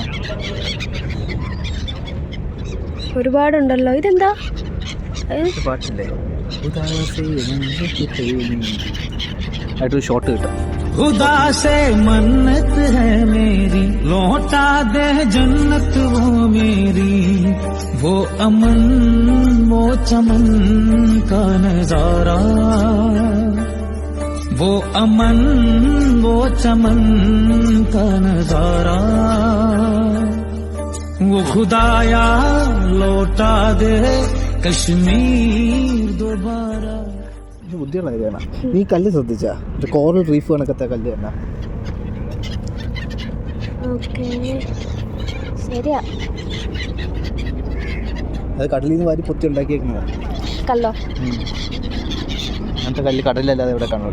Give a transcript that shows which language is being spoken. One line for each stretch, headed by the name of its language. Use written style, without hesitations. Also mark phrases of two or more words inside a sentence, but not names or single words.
Malayalam: ഒരുപാടുണ്ടല്ലോ. ഇതെന്താ പാട്ടില്ലേ? ആയിട്ടൊരു ഷോട്ട് കിട്ടും.
Hindi: खुदा से मन्नत है मेरी, लौटा दे जन्नत वो मेरी, वो अमन वो चमन का नजारा, वो अमन वो चमन का नजारा, वो खुदाया लौटा दे कश्मीर दोबारा.
Malayalam: ബുദ്ധിയുള്ള കാര്യമാണ്. നീ കല്ല് ശ്രദ്ധിച്ചാ?
English: coral reef
Malayalam: കണക്കത്തെ കല്ല് തന്നെ. ശരിയാ, അത് കടലിൽ നിന്ന് വാരി പൊത്തി ഉണ്ടാക്കിയേക്കുന്നത് കല്ലോ. അങ്ങനത്തെ കല്ല് കടലിലല്ലാതെ ഇവിടെ കാണുമോ?